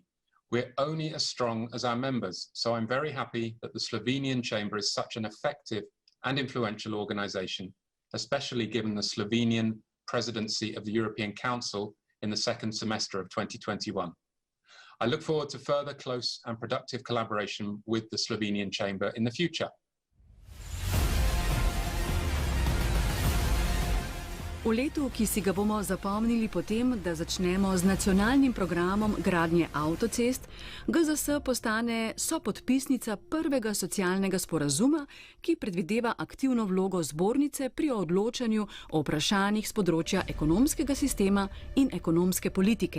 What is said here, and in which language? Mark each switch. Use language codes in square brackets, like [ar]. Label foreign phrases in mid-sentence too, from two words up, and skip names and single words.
[en] We're only as strong as our members, so I'm very happy that the Slovenian Chamber is such an effective and influential organization, especially given the Slovenian presidency of the European Council in the second semester of 2021. I look forward to further close and productive collaboration with the Slovenian Chamber in the future. [sl] V letu, ki si ga bomo zapomnili potem, da začnemo z nacionalnim programom gradnje avtocest, GZS postane sopodpisnica prvega socialnega sporazuma, ki predvideva aktivno vlogo zbornice pri odločanju o vprašanjih z področja ekonomskega sistema in ekonomske politike.